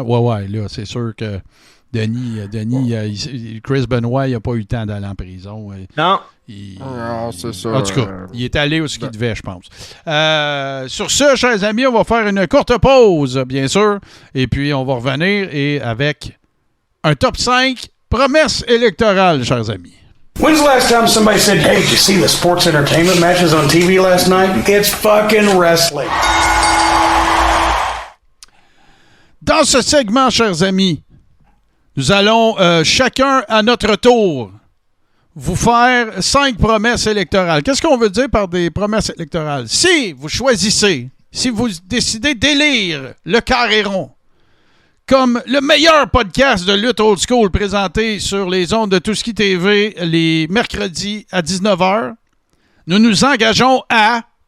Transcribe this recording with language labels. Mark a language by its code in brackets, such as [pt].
[fr] Ouais, là, c'est sûr que Denis, Chris Benoit, il n'a pas eu le temps d'aller en prison. Non. Non, c'est ça. En tout cas, il est allé où ce qu'il devait, je pense. Sur ce, chers amis, on va faire une courte pause, bien sûr. Et puis, on va revenir avec un top 5 promesses électorales, chers amis. [en] When's the last time somebody said, hey, did you see the sports entertainment matches on TV last night? It's fucking wrestling. [fr] Dans ce segment, chers amis, nous allons chacun à notre tour vous faire 5 promesses électorales. Qu'est-ce qu'on veut dire par des promesses électorales? Si vous choisissez, si vous décidez d'élire le Carré rond comme le meilleur podcast de lutte old school présenté sur les ondes de Touski TV les mercredis à 19h, nous nous engageons à...